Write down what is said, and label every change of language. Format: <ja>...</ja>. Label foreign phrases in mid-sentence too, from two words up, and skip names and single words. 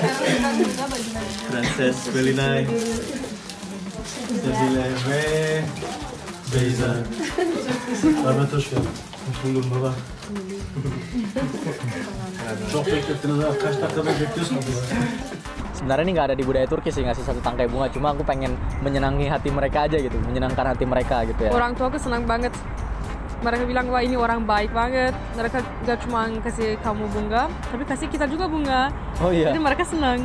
<tr>Prenses Belinay, Sevgili ve Beyza. Ahmet hoş geldin. Hoş buldum baba. Çok beklettiniz ha. Kaç dakika bekliyorsunuz?</tr> <id>Sebenarnya ini nggak ada di budaya Turki sih ngasih 1 tangkai bunga, cuma aku pengen menyenangi hati mereka aja gitu, menyenangkan hati mereka gitu ya. Orang tua aku senang banget. Mereka bilang wah ini orang baik banget. Mereka gak cuma kasih kamu bunga, tapi kasih kita juga bunga. Oh iya. Jadi mereka senang.</id>